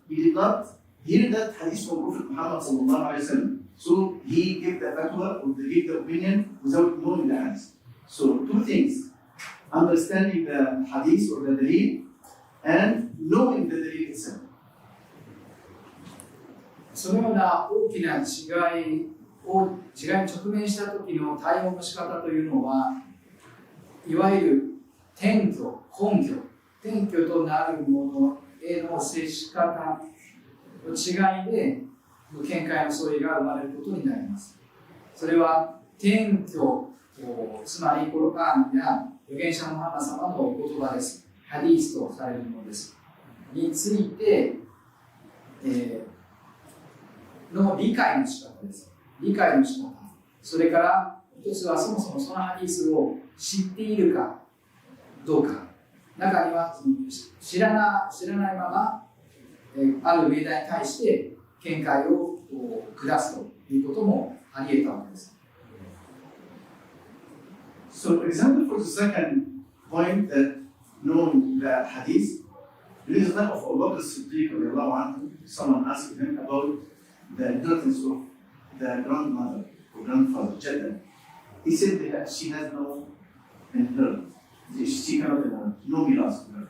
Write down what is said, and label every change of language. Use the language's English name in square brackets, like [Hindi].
[English] He did not hear that hadith from Prophet Muhammad sallallahu alaihi wasallam. So he gave the fatwa, or gave the opinion without knowing the hadith. So two things, understanding the hadith or the dalil, and knowing the dalil itself. [Japanese] そのような大きな違いに直面した時の対応の仕方というのは、いわゆる根拠となるものへの接し方の違いで見解の相違が生まれることになります。それは根拠、つまりコルアンや預言者のムハンマド様の言葉です。ハディースとされるものです。について、の理解の仕方です。理解の仕方。それから一つはそもそもそのハディースを知っているかどうか。中には知らないまま、ある命題に対して見解を下すということもあり得たわけです。 [English] So, example for the second point that knowing the hadith, there is a time of Abu Bakr as-Siddiq, someone asked him about the inheritance of the grandmother or grandfather, Jadda. He said that she has no inheritance. She cannot inherit, no miras.